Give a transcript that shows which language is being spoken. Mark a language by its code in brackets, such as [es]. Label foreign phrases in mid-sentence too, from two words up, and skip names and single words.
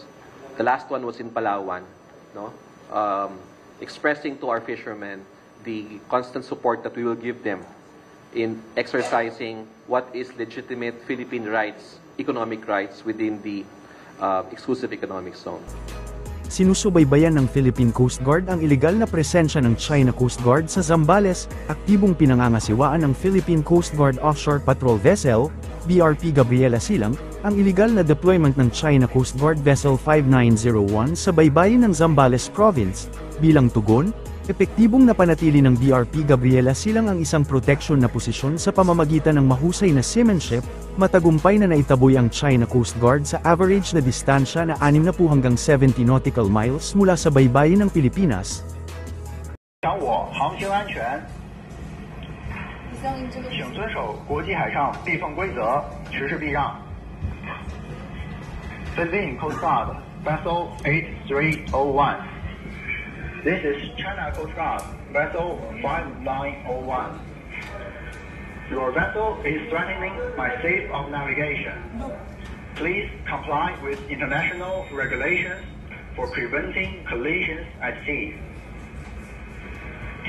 [en] The last one was in Palawan, no? Expressing to our fishermen the constant support that we will give them in exercising what is legitimate Philippine rights, economic rights within the exclusive economic zone. [tl] Sinusubaybayan ng Philippine Coast Guard ang ilegal na presensya ng China Coast Guard sa Zambales. Aktibong pinangangasiwaan ng Philippine Coast Guard Offshore Patrol Vessel, BRP Gabriela Silang, ang ilegal na deployment ng China Coast Guard Vessel 5901 sa baybayin ng Zambales Province. Bilang tugon, epektibong napanatili ng BRP Gabriela Silang ang isang proteksyon na posisyon sa pamamagitan ng mahusay na seamanship. Matagumpay na naitaboy ang China Coast Guard sa average na distansya na 60 hanggang 70 [en] nautical miles [tl] mula sa baybayin ng Pilipinas. [zh] 掌握航行安全，请遵守国际海上避风规则，持续避让。Philippine Coast Guard Vessel 8301. [en] This is China Coast Guard Vessel 5901. Your vessel is threatening my safe of navigation. Please comply with international regulations for preventing collisions at sea.